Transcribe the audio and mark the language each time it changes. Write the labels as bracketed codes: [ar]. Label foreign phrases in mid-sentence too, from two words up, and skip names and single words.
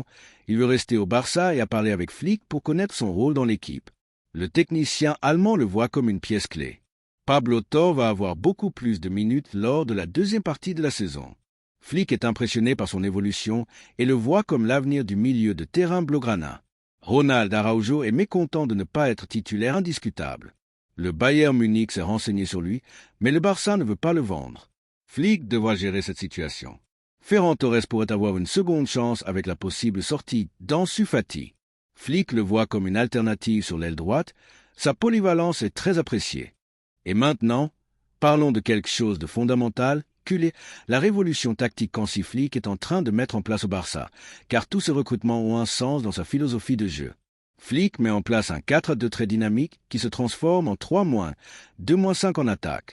[fr] Il veut rester au Barça et a parlé avec Flick pour connaître son rôle dans l'équipe. Le technicien allemand le voit comme une pièce clé. Pablo Torre va avoir beaucoup plus de minutes lors de la deuxième partie de la saison. Flick est impressionné par son évolution et le voit comme l'avenir du milieu de terrain blaugrana. Ronald Araujo est mécontent de ne pas être titulaire indiscutable. Le Bayern Munich s'est renseigné sur lui, mais le Barça ne veut pas le vendre. Flick devra gérer cette situation. Ferran Torres pourrait avoir une seconde chance avec la possible sortie d'Ansu Fati. Flick le voit comme une alternative sur l'aile droite. Sa polyvalence est très appréciée. Et maintenant, parlons de quelque chose de fondamental. Culé, la révolution tactique qu'Hansi Flick est en train de mettre en place au Barça, car tous ces recrutements ont un sens dans sa philosophie de jeu. Flick met en place un 4-2 très dynamique qui se transforme en 3-, 2-5 en attaque.